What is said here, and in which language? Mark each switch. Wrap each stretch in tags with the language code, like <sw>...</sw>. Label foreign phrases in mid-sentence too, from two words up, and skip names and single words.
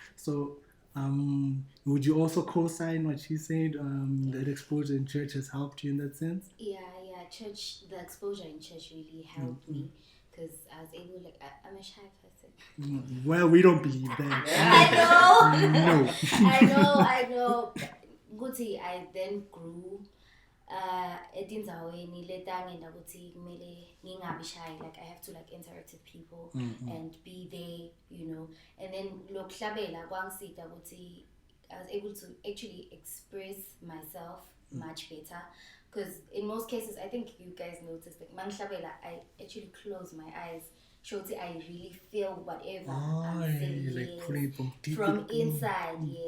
<en>So, would you also co-sign what she said, that exposure in church has helped you in that sense? Yeah, the exposure in church really helped me, because I was able, I'm a shy person. Well, we don't believe that. I know. No. I know. Guti, I then grew</en> <ss>etindzaweni letangenda ukuthi kumele ngingabi</ss> <en>shy, I have to interact with people and be there, and then</en> <ss>lokuhlabela kwangisita ukuthi</ss> <en>I was able to actually express myself much better, because in most cases, I think you guys noticed, mangihlabela, I actually close my eyes. Shorty, I really feel whatever I'm saying, pulling it from inside, yes.</en>